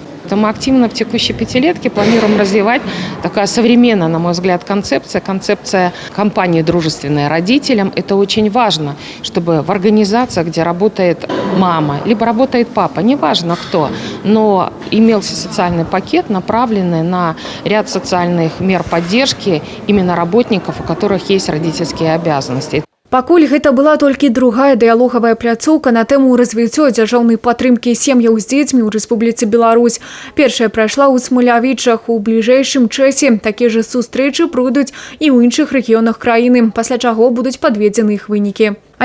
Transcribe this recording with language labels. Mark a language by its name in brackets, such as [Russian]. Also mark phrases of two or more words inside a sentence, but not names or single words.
[Russian] Мы активно в текущей 5-летке планируем развивать такая современная, на мой взгляд, концепция компании, дружественная родителям. Это очень важно, чтобы в организациях, где работает мама, либо работает папа, неважно кто, но имелся социальный пакет, направленный на ряд социальных мер поддержки именно работников, у которых есть родительские обязанности. [Belarusian] Пакуль гэта была толькі другая дыялогавая пляцоўка на тэму развіццё дзяржаўнай падтрымкі сем'яў з дзецьмі ў Рэспубліцы Беларусь. Першая прайшла ў Смалявічах. У бліжэйшым часе такія ж сустрэчы пройдуць і ў іншых рэгіёнах краіны, пасля чаго будуць падведзены іх вынікі.